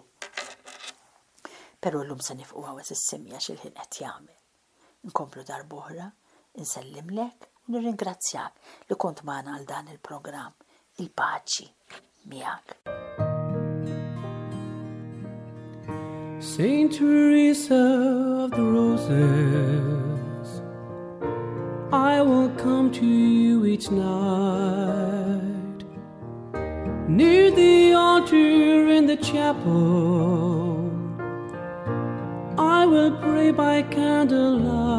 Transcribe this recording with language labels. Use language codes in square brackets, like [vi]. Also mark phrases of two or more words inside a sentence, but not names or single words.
[mt] Pero l-lum se nifqu għawaz is-semja xil-ħin qed jagħmel. Nkomplu darb'oħra, insellimlek u nirringrazzjak li kont magħna għal dan il-programm. Il-paċi miegħek. [en] Saint Teresa of the Roses, I will come to you each night, near the altar in the chapel. I will pray by candlelight.